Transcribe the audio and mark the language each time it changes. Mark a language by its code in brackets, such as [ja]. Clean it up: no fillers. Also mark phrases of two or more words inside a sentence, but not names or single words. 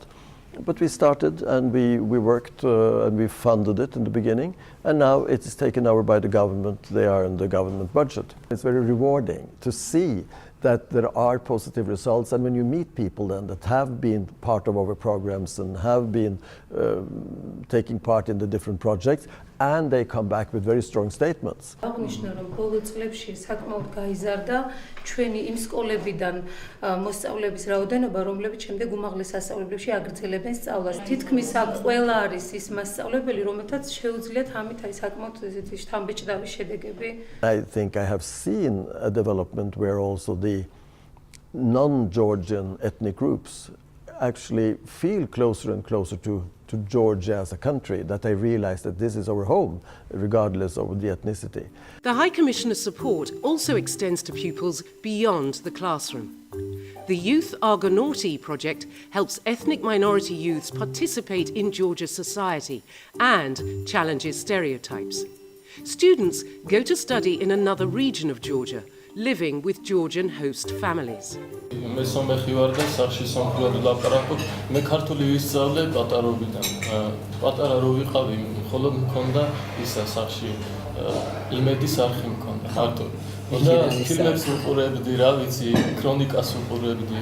[en] But we started and we worked and we funded it in the beginning, and now it is taken over by the government. They are in the government budget. It's very rewarding to see that there are positive results, and when you meet people then that have been part of our programs and have been taking part in the different projects, and they come back with very strong statements. [ka] აღნიშნა რომ ბოლო წლებში საკმაოდ გაიზარდა ჩვენი იმ სკოლებიდან მოსწავლეების რაოდენობა, რომლებიც შემდეგ უმაღლეს სასწავლებლებში აგრძელებენ სწავლას. თითქმის აქ ყველა არის ის მასწავლებელი, რომელთაც შეუძლიათ ამით აი საკმაოდ ესეთი შთამბეჭდავი შედეგები. [en] I think I have seen a development where also the non-Georgian ethnic groups actually feel closer and closer to Georgia as a country, that they realize that this is our home, regardless of the ethnicity. The High Commissioner's support also extends to pupils beyond the classroom. The Youth Argonauti project helps ethnic minority youths participate in Georgia's society and challenges stereotypes. Students go to study in another region of Georgia, living with Georgian host families. [ka] ფილმებს უყურებდი, რა ვიცი, ქრონიკას უყურებდი.